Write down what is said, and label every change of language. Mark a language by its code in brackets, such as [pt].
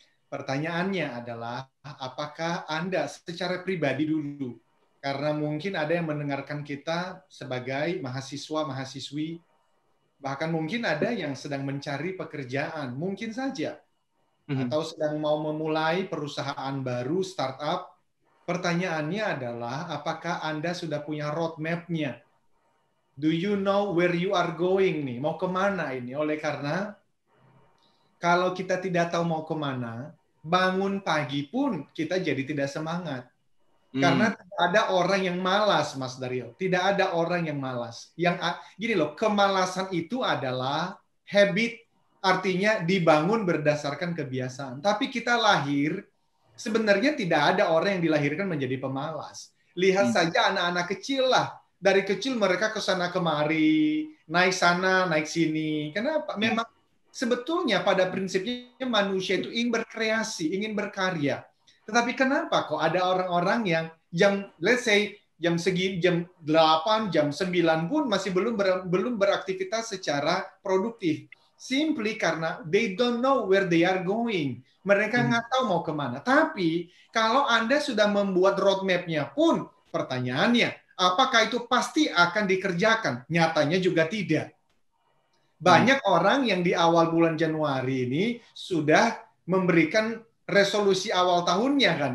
[id] Pertanyaannya adalah, apakah Anda secara pribadi dulu, karena mungkin ada yang mendengarkan kita sebagai mahasiswa-mahasiswi, bahkan mungkin ada yang sedang mencari pekerjaan, mungkin saja, atau sedang mau memulai perusahaan baru, startup. Pertanyaannya adalah, apakah Anda sudah punya roadmap-nya? [en] Do you know where you are going [id] nih? Mau kemana ini? Oleh karena, kalau kita tidak tahu mau kemana, bangun pagi pun kita jadi tidak semangat. Karena tidak ada orang yang malas, Mas Daril. Tidak ada orang yang malas. Gini loh, kemalasan itu adalah habit, artinya dibangun berdasarkan kebiasaan. Tapi kita lahir, sebenarnya tidak ada orang yang dilahirkan menjadi pemalas. Lihat saja anak-anak kecil lah. Dari kecil mereka ke sana kemari, naik sana, naik sini. Kenapa? Memang sebetulnya pada prinsipnya manusia itu ingin berkreasi, ingin berkarya. Tetapi kenapa kok ada orang-orang yang [en] let's say [id] jam 8, jam 9 pun masih belum beraktivitas secara produktif. [en] Simply [id] karena [en] they don't know where they are going. [id] Mereka nggak tahu mau kemana. Tapi kalau Anda sudah membuat roadmap-nya pun, pertanyaannya, apakah itu pasti akan dikerjakan? Nyatanya juga tidak. Banyak orang yang di awal bulan Januari ini sudah memberikan resolusi awal tahunnya kan.